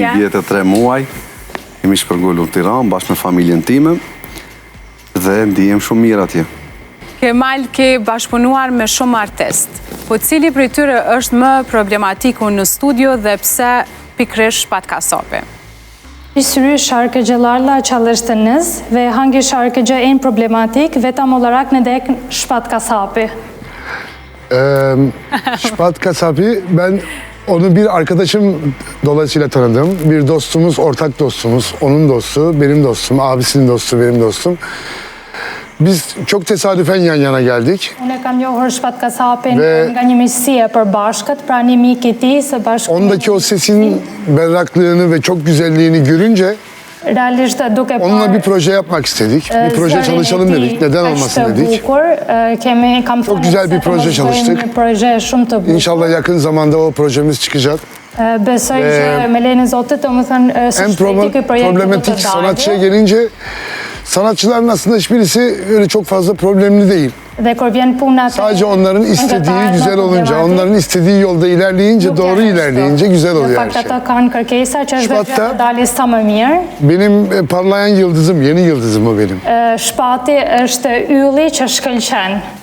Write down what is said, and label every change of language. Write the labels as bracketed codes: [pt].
[sq] Një vjetë e 3 muaj, jemi shpërngullu në Tiranë, bashkë me familjen time, dhe ndihem shumë mirë atje. Kemal, ke bashkëpunuar me shumë artist, po cili prej tyre është më problematiku në studio dhe pse pikërisht Shpat Kasapi? [tr] Bir sürü şarkıcılarla çalıştınız ve hangi şarkıcı en problematik ve tam olarak neden Shpat Kasapi? Shpat Kasapi, ben onu bir arkadaşım dolayısıyla tanıdım. Bir dostumuz, ortak dostumuz, onun dostu, benim dostum, abisinin dostu, benim dostum. Biz çok tesadüfen yan yana geldik. [sq] Unë kam njohur Shpat Kasapin nga një miqësi e përbashkët, pra një mik I tij së bashku. [tr] Ondaki o sesin berraklığını ve çok güzelliğini görünce [sq] realisht duke [tr] onunla bir proje yapmak istedik. Bir proje çalışalım dedik. Neden olmasın dedik. Çok güzel bir proje çalıştık. İnşallah yakın zamanda o projemiz çıkacak. [sq] Besoj që me lejen e Zotit, domethënë së shpejti ky projekt [tr] problematik sanatçıya gelince sanatçıların aslında hiçbirisi öyle çok fazla problemli değil. Sadece onların istediği güzel olunca, onların istediği yolda ilerleyince, doğru ilerleyince güzel oluyor her şey. Shpat'ta benim parlayan yıldızım, yeni yıldızım o benim. [sq] Shpati është ylli që shkëlqen.